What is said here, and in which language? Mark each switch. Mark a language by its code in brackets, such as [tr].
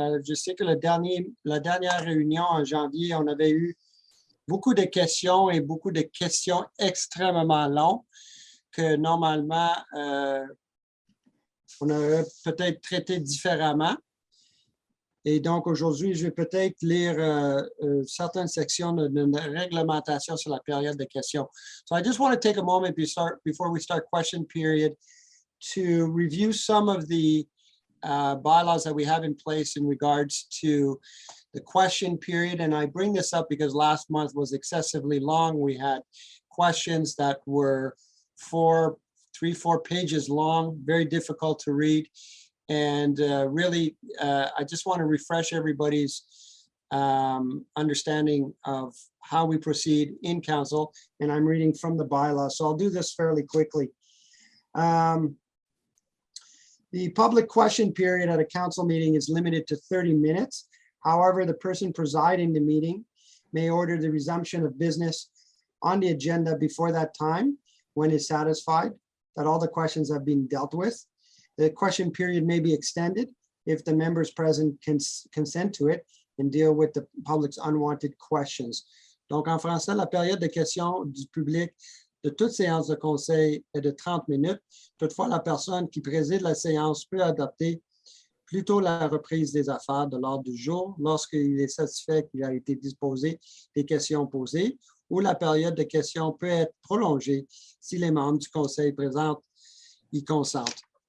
[fr] Je sais que la dernière réunion en janvier, on avait eu beaucoup de questions et beaucoup de questions extrêmement longues que normalement, on aurait peut-être traité différemment. Et donc, aujourd'hui, je vais peut-être lire certaines sections de réglementation sur la période de questions. [en] So I just want to take a moment before we start question period to review some of the bylaws that we have in place in regards to the question period. And I bring this up because last month was excessively long. We had questions that were 4 pages long, very difficult to read. And really, I just want to refresh everybody's understanding of how we proceed in council. And I'm reading from the bylaw, so I'll do this fairly quickly. The public question period at a council meeting is limited to 30 minutes. However, the person presiding the meeting may order the resumption of business on the agenda before that time when is satisfied that all the questions have been dealt with. The question period may be extended if the members present can consent to it and deal with the public's unwanted questions. [fr] Donc, en français, la période de questions du public de toute séance de conseil est de 30 minutes. Toutefois, la personne qui préside la séance peut adopter plutôt la reprise des affaires de l'ordre du jour lorsqu'il est satisfait qu'il a été disposé des questions posées, ou la période de questions peut être prolongée si les membres du conseil présents y consentent.